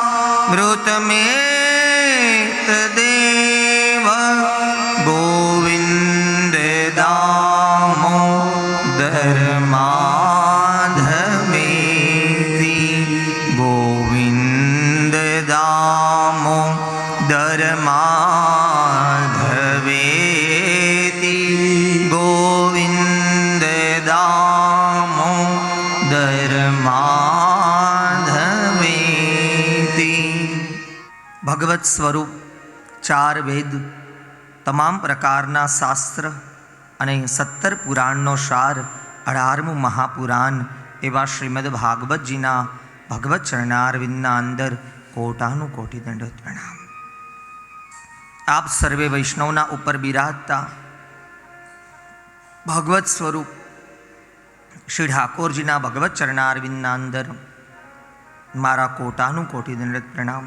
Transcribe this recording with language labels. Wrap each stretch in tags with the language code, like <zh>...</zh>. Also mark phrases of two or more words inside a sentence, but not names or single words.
<sa>मृतमेतदेव गोविन्द दामोदर माधवेति गोविन्द दामोदर माधवेति गोविन्द दामोदर माधवेति</sa> <gu>ભગવત સ્વરૂપ ચાર વેદ તમામ પ્રકારના શાસ્ત્ર અને 17 પુરાણનો સાર 18મું મહાપુરાણ એવા શ્રીમદ ભાગવતજીના ભગવત ચરણારવિંદના અંદર કોટાનું કોટી દંડવત પ્રણામ. આપ સર્વે વૈષ્ણવના ઉપર બિરાજતા ભગવત સ્વરૂપ શ્રી ઠાકોરજીના ભગવત ચરણારવિંદના અંદર મારા કોટાનું કોટી દંડવત પ્રણામ.</gu>